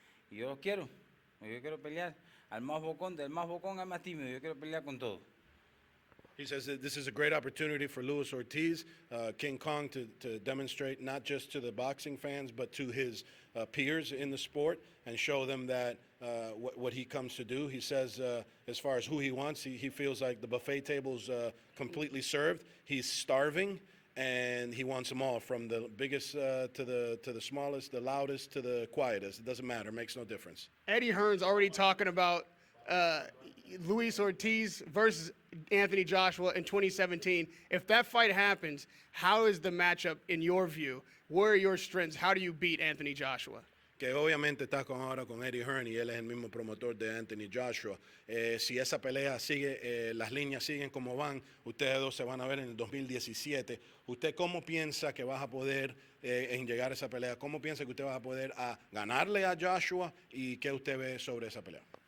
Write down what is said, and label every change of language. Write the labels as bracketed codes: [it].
[es] Y yo quiero pelear al más bocón, del más bocón al más tímido. Yo quiero pelear con todo. [en] He says that this is a great opportunity for Luis Ortiz, King Kong, to demonstrate not just to the boxing fans, but to his peers in the sport and show them that what he comes to do. He says, as far as who he wants, he feels like the buffet table's completely served. He's starving, and he wants them all, from the biggest to the smallest, the loudest to the quietest. It doesn't matter. It makes no difference. Eddie Hearn's already talking about Luis Ortiz versus Anthony Joshua in 2017. If that fight happens, how is the matchup in your view? Where are your strengths? How do you beat Anthony Joshua? [es] Que obviamente está ahora con Eddie Hearn y él es el mismo promotor de Anthony Joshua. Si esa pelea sigue, las líneas siguen como van, ustedes dos se van a ver en el 2017. ¿Usted cómo piensa que vas a poder en llegar a esa pelea? ¿Cómo piensa que usted va a poder ganarle a Joshua y qué usted ve sobre esa pelea?